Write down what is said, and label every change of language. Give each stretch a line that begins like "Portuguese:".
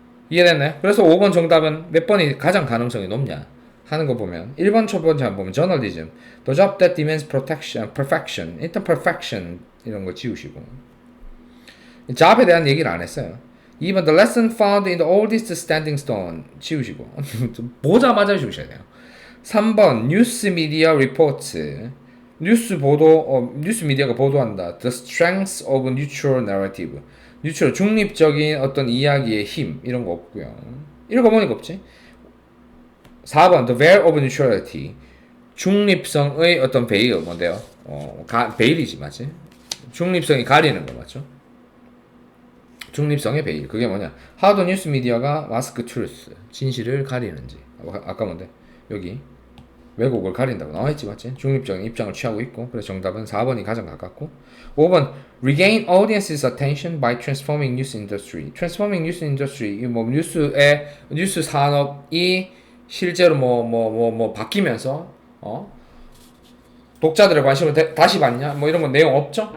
Korean: 이해됐나요? 그래서 5번 정답은 몇 번이 가장 가능성이 높냐 하는 거 보면 1번 첫 번째 한번 보면
English: journalism, the job that demands perfection.
Korean: 일단 perfection 이런 거 지우시고 job에 대한 얘기를 안 했어요. 2번
English: the lesson found in the oldest standing stone
Korean: 지우시고 보자마자 지우셔야 돼요. 3번 뉴스 미디어 리포트 뉴스 미디어가 보도한다.
English: The strengths of neutral narrative.
Korean: 뉴트럴 중립적인 어떤 이야기의 힘 이런 거 없고요. 읽어보니까 없지.
English: 4번 The veil of neutrality.
Korean: 중립성의 어떤 베일 뭔데요? 베일이지 맞지? 중립성이 가리는 거 맞죠? 중립성의 베일. 그게 뭐냐?
English: How the news media가 mask truth.
Korean: 진실을 가리는지. 아까 뭔데? 여기 왜곡을 가린다고 나와있지 맞지? 중립적인 입장을 취하고 있고 그래서 정답은 4번이 가장 가깝고 5번
English: Regain audience's attention by transforming news industry. Transforming news industry
Korean: 뭐 뉴스 산업이 실제로 바뀌면서 독자들의 관심을 다시 받냐? 뭐 이런 건 내용 없죠?